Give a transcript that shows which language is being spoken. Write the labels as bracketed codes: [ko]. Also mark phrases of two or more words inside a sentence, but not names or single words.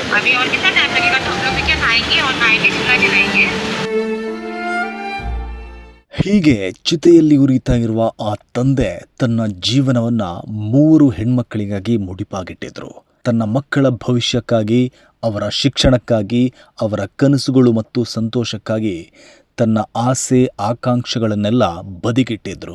[hi] अभी और कितना टाइम लगेगा? तो हम लोग भी क्या नहाएंगे और [en] night extra [hi] दिलाएंगे। [kn] ಹೀಗೆ ಚಿತೆಯಲ್ಲಿ ಉರಿತಾ ಇರುವ ಆ ತಂದೆ ತನ್ನ ಜೀವನವನ್ನ 3 ಹೆಣ್ಮಕ್ಕಳಿಗಾಗಿ ಮುಡಿಪಾಗಿಟ್ಟಿದ್ರು. ತನ್ನ ಮಕ್ಕಳ ಭವಿಷ್ಯಕ್ಕಾಗಿ, ಅವರ ಶಿಕ್ಷಣಕ್ಕಾಗಿ, ಅವರ ಕನಸುಗಳು ಮತ್ತು ಸಂತೋಷಕ್ಕಾಗಿ ತನ್ನ ಆಸೆ ಆಕಾಂಕ್ಷೆಗಳನ್ನೆಲ್ಲ ಬದಿಗಿಟ್ಟಿದ್ರು.